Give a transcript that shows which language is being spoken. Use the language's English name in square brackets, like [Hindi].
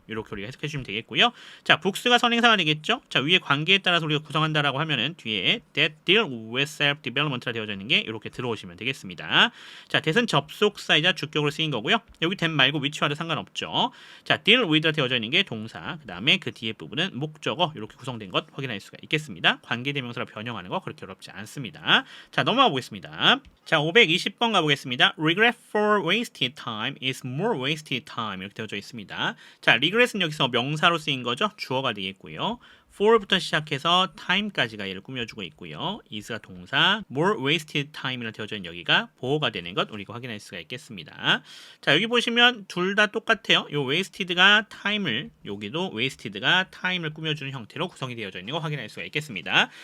[Korean] 이렇게 우리가 해석해 주시면 되겠고요. 자, 복수가 선행사가 되겠죠. 자, 위에 관계에 따라서 우리가 구성한다라고 하면은 뒤에 [English] that deal with self-development [Korean] 라 되어져 있는 게 이렇게 들어오시면 되겠습니다. 자, that은 접속사이자 주격으로 쓰인 거고요. 여기 that 말고 which와도 상관없죠. 자, deal with라 되어져 있는 게 동사, 그 다음에 그 뒤에 부분은 목적어, 이렇게 구성된 것 확인할 수가 있겠습니다. 관계대명사로 변형하는 거 그렇게 어렵지 않습니다. 자, 넘어가 보겠습니다. 자, 520번 가보겠습니다. [English] Regret for wasted time is more wasted time [Korean] 이렇게 되어져 있습니다. 자, regret은 여기서 명사로 쓰인 거죠. 주어가 되겠고요. for부터 시작해서 time까지가 얘를 꾸며주고 있고요. is가 동사, [English] more wasted time [Korean] 이라 되어져 있는 여기가 보어가 되는 것 우리가 확인할 수가 있겠습니다. 자, 여기 보시면 둘 다 똑같아요. 요 wasted가 time을, 여기도 wasted가 time을 꾸며주는 형태로 구성이 되어져 있는 거 확인할 수가 있겠습니다.